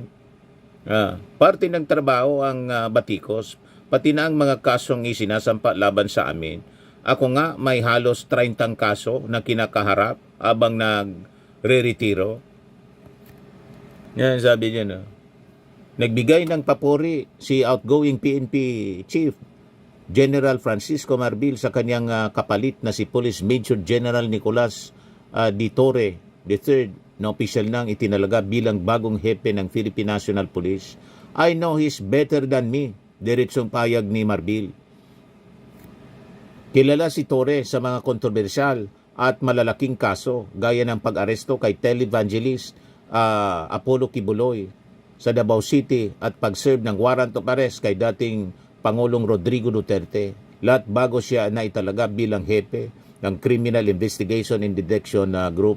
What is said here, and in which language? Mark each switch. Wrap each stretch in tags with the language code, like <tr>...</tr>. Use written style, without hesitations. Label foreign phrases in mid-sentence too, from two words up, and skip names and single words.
<tl>Parte ng trabaho ang batikos, pati na ang mga kasong isinasampa laban sa amin. Ako nga may halos 30 kaso na kinakaharap habang nagre-retiro. Yan sabi niya, nagbigay ng papuri si outgoing PNP Chief General Francisco Marbil sa kanyang kapalit na si Police Major General Nicolas D. Torre III na opisyal nang itinalaga bilang bagong hepe ng Philippine National Police.</tl> <en>I know he's better than me,</en> <tl>diretsong payag ni Marbil. Kilala si Torre sa mga kontrobersyal at malalaking kaso gaya ng pag-aresto kay televangelist Apollo Kibuloy sa Davao City at pag-serve ng</tl> <en>warrant of arrest</en> <tl>kay dating Pangulong Rodrigo Duterte, lahat bago siya na italaga bilang hepe ng Criminal Investigation and Detection Group.</tl>